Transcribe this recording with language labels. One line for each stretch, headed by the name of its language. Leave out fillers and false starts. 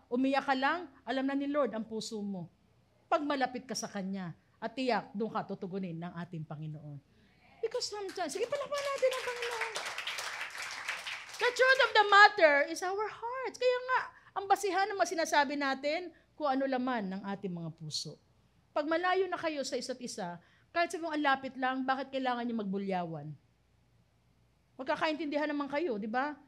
Filipino: Umiyak ka lang, alam na ni Lord ang puso mo. Pag malapit ka sa Kanya, at tiyak, doon ka tutugunin ng ating Panginoon.
English: Because sometimes,
Filipino: sige, palakpan natin ang Panginoon.
English: The truth of the matter is our hearts.
Filipino: Kaya nga, ang basihan ng mga sinasabi natin, kung ano laman ng ating mga puso. Pag malayo na kayo sa isa't isa, kahit sabi mong ang lapit lang, bakit kailangan niyo magbulyawan? Magkakaintindihan naman kayo, di ba?